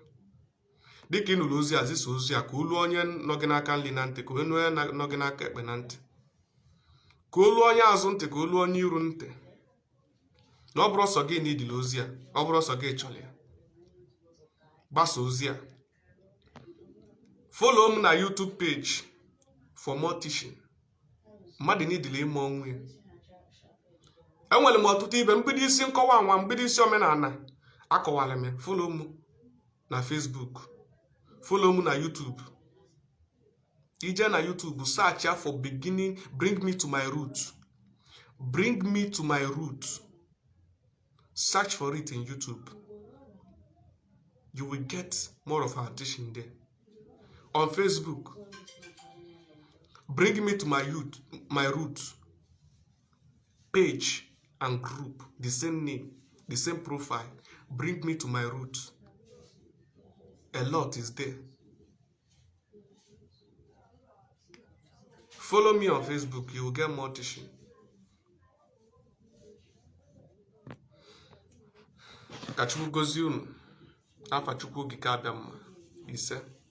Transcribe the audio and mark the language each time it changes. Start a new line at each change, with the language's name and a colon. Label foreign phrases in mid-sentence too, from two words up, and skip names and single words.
Igbo: Dịka ị nụrụ ozi a, zisa ozi a ka olu onye nọ gị n'aka nri na ntị, ka olu onye nọ gị n'aka ekpe na ntị. Ka olu onye azụ ntị, ka olu onye iru ntị. Na ọ bụrụ ọsọ gị na idili ozi a, ọ bụrụ ọsọ gị chọrọ ya. Gbasa ozi a. Follow m na YouTube page
English: for more teaching.
Igbo: Mmadụ n'idili ime onwe ya. Enwere m ọtụtụ ibe mgbidi isi nkọwa nwa, mgbidi isi omenala akọwara m. Follow m na Facebook. Follow m na YouTube. Ije na
English: YouTube, search ya for beginning, bring me to my roots. Bring me to my roots. Search for it in YouTube. You will get more of our teaching there. On Facebook, bring me to my roots page and group, the same name, the same profile. Bring me to my roots. A lot is there. Follow me on Facebook, you will get more teaching.
Igbo: ka Chukwu gozie unu n'afa Chukwu Okike abịa mma. Ise.